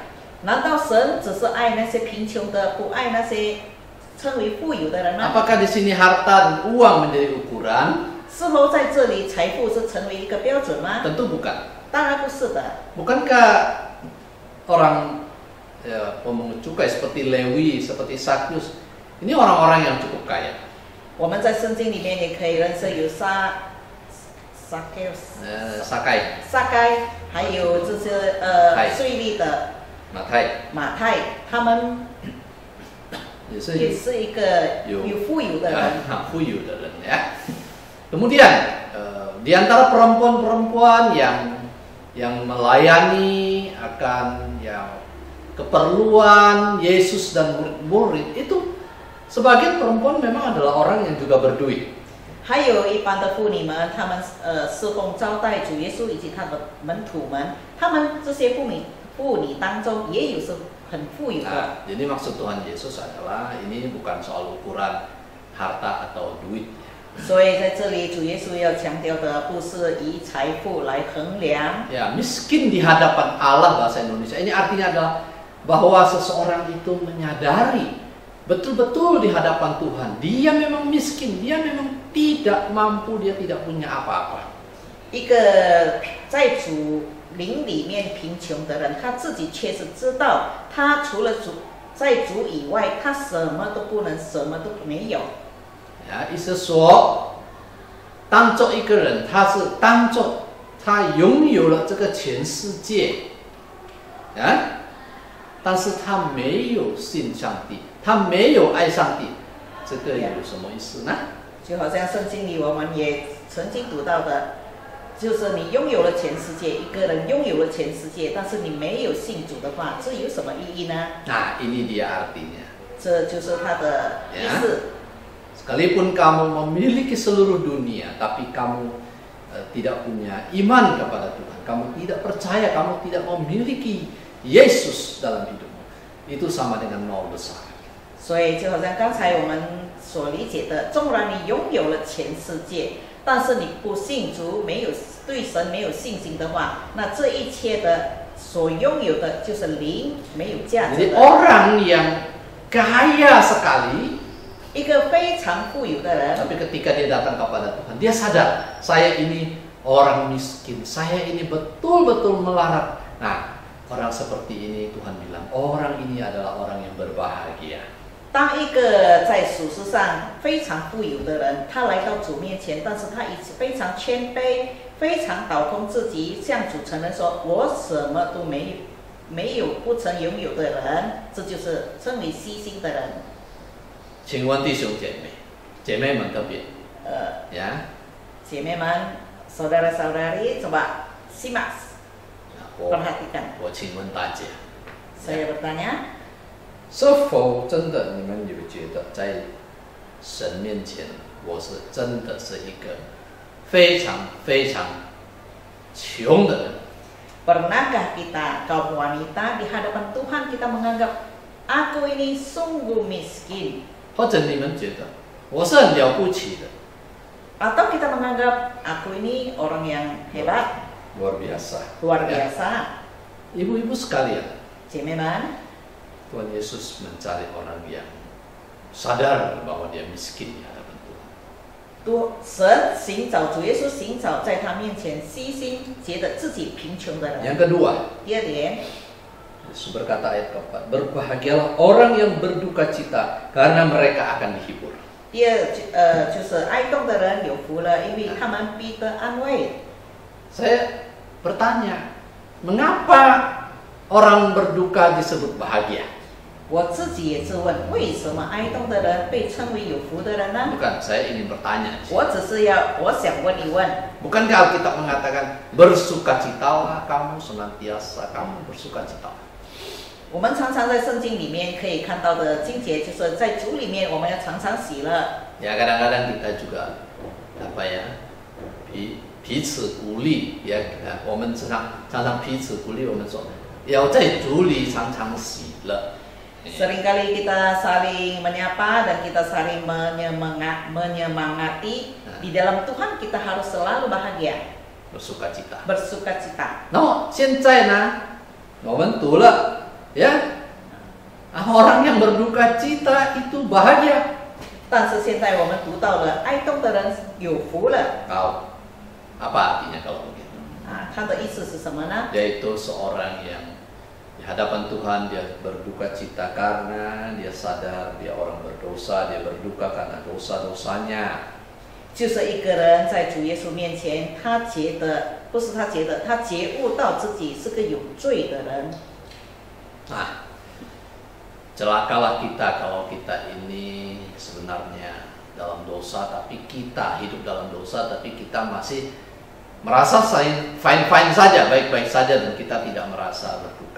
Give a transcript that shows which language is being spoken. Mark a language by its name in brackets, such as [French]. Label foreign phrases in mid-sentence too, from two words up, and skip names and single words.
[Chinese] 难道神只是爱那些贫穷的，不爱那些称为富有的人吗？ [Indonesian] Apakah di sini harta dan uang menjadi ukuran? [Chinese] 是否在这里财富是成为一个标准吗？ [Indonesian] Tentu bukan. [Chinese] 当然不是的。 [Indonesian] Bukankah orang pemungut cukai seperti Lewi, seperti Sakyus, ini orang-orang yang cukup kaya? [Chinese] 我们在圣经里面也可以认识有Sakai， 还有就是税吏的马太，他们也是一个有富有的人。富有的人 ya. [Indonesian] Kemudian di antara perempuan-perempuan yang melayani akan yang keperluan Yesus dan murid-murid itu, sebagian perempuan memang adalah orang yang juga berduit. [Chinese] 还有一般的妇女们，她们侍奉招待主耶稣以及他的门徒们，他们这些妇女当中也有是很富有的。 [Indonesian] Nah, jadi maksud Tuhan Yesus adalah ini bukan soal ukuran harta atau duit. [Chinese] 所以在这里，主耶稣要强调的不是以财富来衡量。 [Indonesian] Ya, miskin di hadapan Allah bahasa Indonesia. Ini artinya adalah bahwa seseorang itu menyadari betul-betul di hadapan Tuhan. Dia memang miskin, dia memang tidak mampu, dia tidak punya apa-apa. [Chinese] 一个在主灵里面贫穷的人，他自己却是知道，他除了主在主以外，他什么都不能，什么都没有。意思说，当做一个人，他是当做他拥有了这个全世界，但是他没有信上帝，他没有爱上帝，这个有什么意思呢？就好像圣经里我们也曾经读到的，就是你拥有了全世界，一个人拥有了全世界，但是你没有信主的话，这有什么意义呢？ [Indonesian] ini dia artinya. [Chinese] 这就是他的意思。 [Indonesian] Sekalipun kamu memiliki seluruh dunia, tapi kamu tidak punya iman kepada Tuhan, kamu tidak percaya, kamu tidak memiliki Yesus dalam hidupmu, itu sama dengan nol besar. [Chinese] 所以就好像刚才我们所理解的，纵然你拥有了全世界，但是你不信主，没有对神没有信心的话，那这一切的所拥有的就是零，没有价值 [Indonesian] Jadi [Chinese] 的。 [Indonesian] orang yang kaya sekali, [Chinese] 一个非常富有的人， [Indonesian] tapi ketika dia datang kepada Tuhan, dia sadar, saya ini orang miskin, saya ini betul-betul melarat. Nah, orang seperti ini Tuhan bilang, orang ini adalah orang yang berbahagia. [Chinese] 当一个在属世上非常富有的人，他来到主面前，但是他一直非常谦卑，非常倒空自己，向主承认说：“我什么都没有不曾拥有的人。” 这就是称为虚心的人。请问弟兄姐妹们特别， [Indonesian] 姐妹们 ，saudara-saudari coba simak, perhatikan. [Chinese] 我请问大家， [Indonesian] Saya bertanya, [Chinese] 是否真的你们有觉得在神面前，我是真的是一个非常非常穷的人？ [Indonesian] pernahkah kita kaum wanita di hadapan Tuhan kita menganggap aku ini sungguh miskin? [Chinese] 或者你们觉得我是很了不起的？ [Indonesian] Atau kita menganggap aku ini orang yang hebat, luar biasa. luar biasa. Ibu-ibu sekalian, [Chinese] 姐妹们， [Indonesian] Tuhan Yesus mencari orang yang sadar bahwa dia miskin di hadapan Tuhan. [Chinese] 神寻找主耶稣寻找在他面前虚心觉得自己贫穷的人。 [Indonesian] Yang kedua, [Chinese] 第二点， [Indonesian] Yesus berkata ayat keempat, berbahagialah orang yang berduka cita karena mereka akan dihibur. [Chinese] 第二就是哀痛的人有福了，因为他们必得安慰。 [Indonesian] Saya bertanya, mengapa orang berduka disebut bahagia? [Chinese] 我自己也自问，为什么哀痛的人被称为有福的人呢？ [Indonesian] Bukan, saya ingin bertanya. [Chinese] 我想问一问， [Indonesian] Bukankah Alkitab mengatakan bersukacitalah kamu senantiasa, kamu bersukacitalah. [Chinese] 我们常常在圣经里面可以看到的经节，就是在主里面我们要常常喜乐。 [Indonesian] Ya kadang-kadang kita juga [Chinese] 彼此鼓励，我们常常彼此鼓励，我们说要在主里常常喜乐。 [Indonesian] Seringkali kita saling menyapa dan kita saling menyemangati. Di dalam Tuhan kita harus selalu bahagia, bersukacita. bersukacita. [Chinese] 那么现在呢，我们读了， [Indonesian] orang yang berduka cita itu bahagia. [Chinese] 但是现在我们读到了哀痛的人有福了。 [Indonesian] Tahu apa artinya kalau begitu? [Chinese] 他的意思是什么呢？ [Indonesian] Yaitu seorang yang di hadapan Tuhan dia berduka cita karena dia sadar dia orang berdosa, dia berduka karena dosa-dosanya. [Chinese] 就是一个人在主耶稣面前，他觉得他觉悟到自己是个有罪的人。 [Indonesian] Nah, celakalah kita kalau kita ini sebenarnya dalam dosa, tapi kita hidup dalam dosa, tapi kita masih merasa fine-fine saja, baik-baik saja, dan kita tidak merasa berduka.